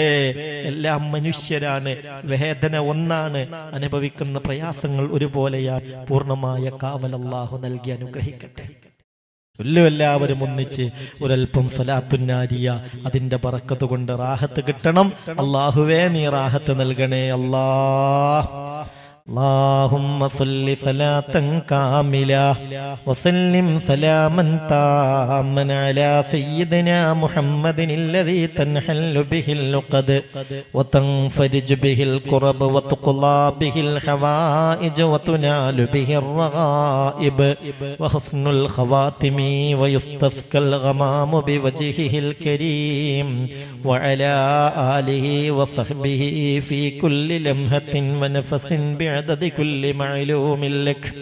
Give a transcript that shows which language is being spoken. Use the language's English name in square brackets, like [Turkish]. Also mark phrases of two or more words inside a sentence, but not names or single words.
[Malayalam] എല്ലാം മനുഷ്യരാണ്, വേദന ഒന്നാണ്, അനുഭവിക്കുന്ന പ്രയാസങ്ങൾ ഒരുപോലെയാണ്. പൂർണ്ണമായ കാവൽ അല്ലാഹു നൽകി അനുഗ്രഹിക്കട്ടെ. എല്ലാവരും ഒന്നിച്ച് ഒരൽപ്പം സലാത്തുന്നാരിയ, അതിന്റെ ബറക്കത്ത് കൊണ്ട് റാഹത്ത് കിട്ടണം. അല്ലാഹുവേ, നീ റാഹത്ത് നൽകണേ [Arabic] اللهم صل صلاة كاملة وسلم سلاما تاما على سيدنا محمد الذي تنحل به اللقد وتنفرج به الكرب وتقضى به الحوائج وتنال به الرغائب وحسن الخواتم ويستسقى الغمام بوجهه الكريم وعلى آله وصحبه في كل لمحة ونفس بعدد كل معلوم لك.